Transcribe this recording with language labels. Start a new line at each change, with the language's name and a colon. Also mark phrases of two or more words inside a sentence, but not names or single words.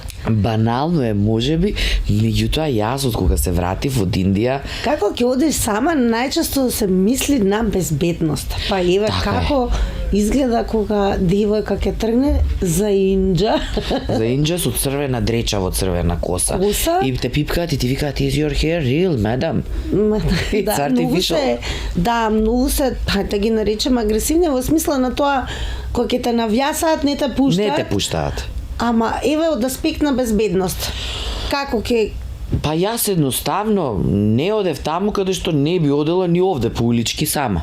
Macedonian: Банално е можеби, меѓутоа јас од кога се вратив од Индија. Како ќе одиш сама, најчесто се мисли на безбедност. Па еве така како изгледа кога девојка ќе тргне за Инџа. За Инџа со црвена дреча во црвена коса. И те пипкаат и ти викаат
English: is your hair real, madam?
Macedonian: Да, многу се, хајде ги наречем агресивни во смисла на тоа кога ќе те навјасаат, не те пуштаат. Не те пуштаат. Ама еве од аспект на безбедност. Како ќе Па јас едноставно не одев таму каде што не би одела ни овде по улички сама.